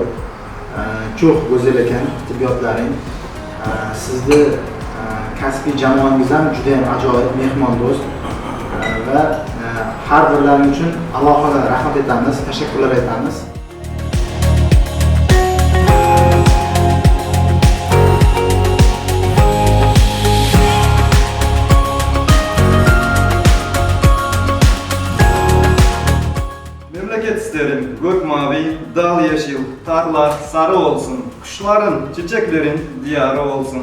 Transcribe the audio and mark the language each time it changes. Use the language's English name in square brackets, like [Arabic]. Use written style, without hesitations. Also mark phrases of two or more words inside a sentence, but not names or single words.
[Turkish] Cho'q go'zal [Uzbek] ekan tibbiyotlaring. Sizni kasbiy jamoangiz ham juda ham ajoyib, mehmondo'st va har birlaring uchun alohida rahmat aytamiz, tashakkurlar aytamiz. [Turkish] Memleket isterim, gök mavi, dal yeşil, tarla sarı olsun, kuşların, çiçeklerin diyarı olsun.